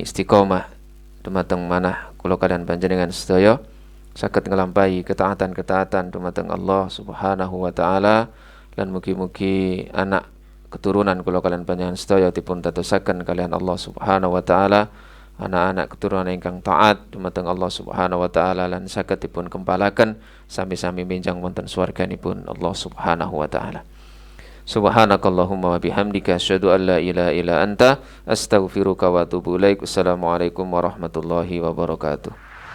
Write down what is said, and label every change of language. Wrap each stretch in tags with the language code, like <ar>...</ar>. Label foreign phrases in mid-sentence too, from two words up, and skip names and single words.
<jv>istiqomah dumateng manah kula kaliyan panjenengan sedaya saged nglampahi ketaatan-ketaatan dumateng Allah</jv> <ar>سبحانه وتعالى</ar> <jv>lan mugi-mugi anak keturunan kula kaliyan panjenengan sedaya dipun dadosaken kalian Allah</jv> <ar>سبحانه وتعالى</ar> <jv>anak-anak keturunan ingkang taat dumateng Allah</jv> <ar>سبحانه وتعالى</ar> <jv>lan saged dipun kempalaken sami-sami minjang wonten swarganipun Allah</jv> <ar>سبحانه وتعالى. سبحانك اللهم وبحمدك أشهد أن لا إله إلا أنت أستغفرك وأتوب إليك. السلام عليكم ورحمة الله وبركاته.</ar>